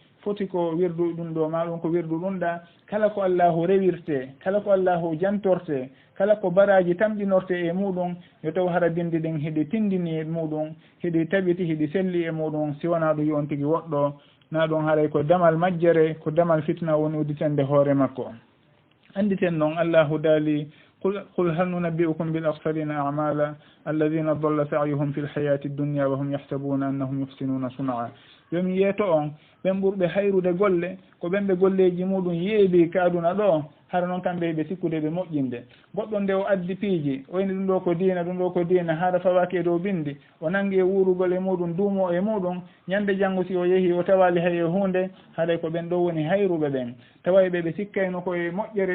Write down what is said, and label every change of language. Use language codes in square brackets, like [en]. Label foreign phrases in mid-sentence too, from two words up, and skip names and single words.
[ff] foti ko wirdu ɗum ɗo ma ɗum ko wirdu ɗum ɗa kala ko allahu rewirte kala ko allahu jantorte kala ko baraji tamɗinorte e muɗum yo taw hara bindi ɗen heɗi tindini e muɗum heɗi taɓiti heɗi selli e muɗum si wona ɗum yon tigui woɗɗo na ɗum haaray ko damal majjere ko damal fitna woni uditende hoore makko anditen noon allahu daali [ar] قل هل ننبئكم بالأخسرين أعمالا الذين ضل سعيهم في الحياة الدنيا وهم يحسبون أنهم يحسنون صنعا [ff] yomi yeeto on ɓen ɓurɓe hayrude golle ko ɓen ɓe golleji muɗum yeebi ka aduna ɗo hara noon kamɓe ɓe sikkude ɓe moƴƴinde goɗɗo nde o addi piiji o woni ɗum ɗo ko diina ɗum ɗo ko diina hara fawaki e dow bindi o nangi e wurugol e muɗum duumo e muɗum ñande janngo si o yeehi o tawali hay e hunde haɗay ko ɓen ɗo woni hayruɓe ɓen tawa ɓe sikkayno koye moƴƴere ɓe